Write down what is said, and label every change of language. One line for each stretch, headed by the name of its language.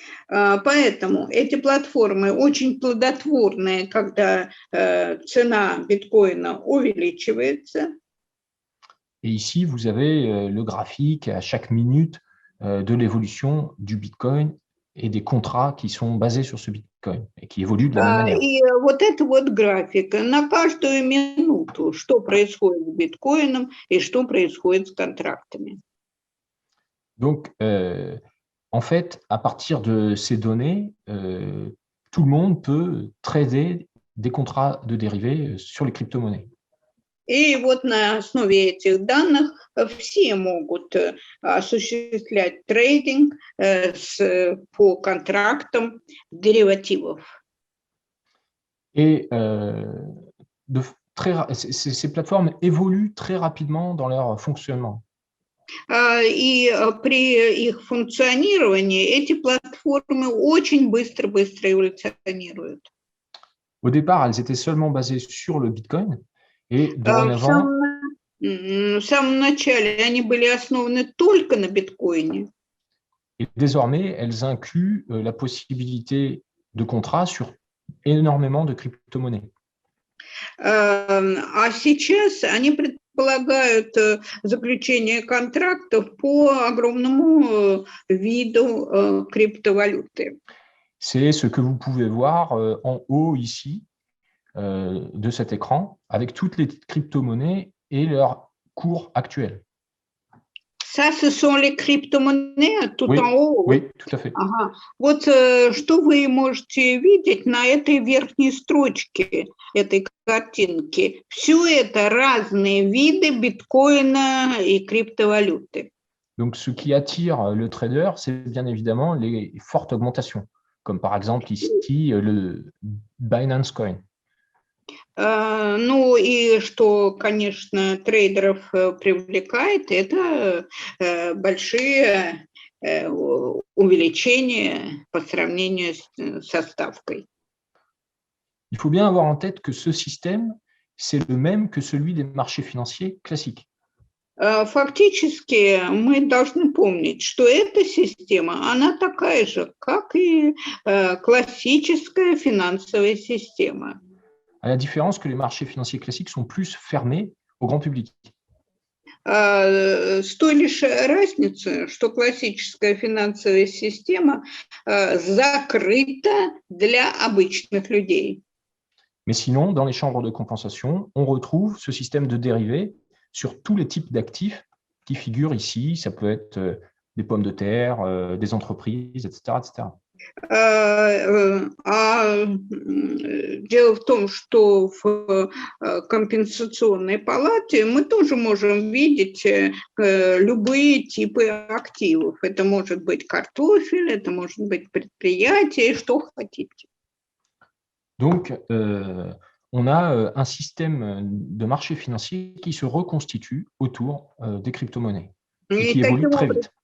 Russian: Поэтому эти платформы очень плодотворные, когда цена биткоина увеличивается.
French: Et ici, vous avez le graphique à chaque minute de l'évolution du Bitcoin et des contrats qui sont basés sur ce Bitcoin et qui évoluent de la même manière.
Russian: И вот это вот график на каждую минуту, что происходит с биткоином и что происходит с контрактами.
French: Donc, en fait, à partir de ces données, tout le monde peut trader des contrats de dérivés sur les crypto-monnaies.
Russian: И вот на основе этих данных все могут осуществлять трейдинг по контрактам деривативов.
French: Et ces plateformes évoluent très rapidement dans leur fonctionnement.
Russian: И при их функционировании эти платформы очень быстро эволюционируют.
French: Au départ, elles étaient seulement basées sur le Bitcoin et dorénavant,
Russian: В самом начале они были основаны только на биткоине.
French: Et désormais, elles incluent la possibilité de contrats sur énormément de crypto-monnaies.
Russian: А сейчас они предполагают заключение контрактов по огромному виду криптовалюты.
French: C'est ce que vous pouvez voir en haut ici de cet écran, avec toutes les crypto-monnaies et leur cours actuel. Ça, ce sont les crypto-monnaies tout Oui, en haut. oui, tout à fait.
Russian: Ага. Вот что вы можете видеть на этой верхней строчке этой картинки. Все это разные виды биткоина и криптовалюты.
French: Donc, ce qui attire le trader, c'est bien évidemment les fortes augmentations, comme par exemple ici le Binance Coin.
Russian: Ну и что, конечно, трейдеров привлекает, это большие увеличения по сравнению со ставкой.
French: Il faut bien avoir en tête que ce système, c'est le même que celui des marchés financiers classiques.
Russian: Фактически мы должны помнить, что эта система, она такая же, как и классическая финансовая система.
French: À la différence que les marchés financiers classiques sont plus fermés au grand public.
Russian: С той лишь разницей, что классическая финансовая система закрыта для обычных людей.
French: Mais sinon, dans les chambres de compensation, on retrouve ce système de dérivés sur tous les types d'actifs qui figurent ici. Ça peut être des pommes de terre, des entreprises, etc., etc.
Russian: Дело в том, что в компенсационной палате мы тоже можем видеть любые типы активов. Это может быть картофель, это может быть предприятие, что хотите.
French: Donc, on a un système de marché financier qui se reconstitue autour des crypto-monnaies et qui évolue très vite.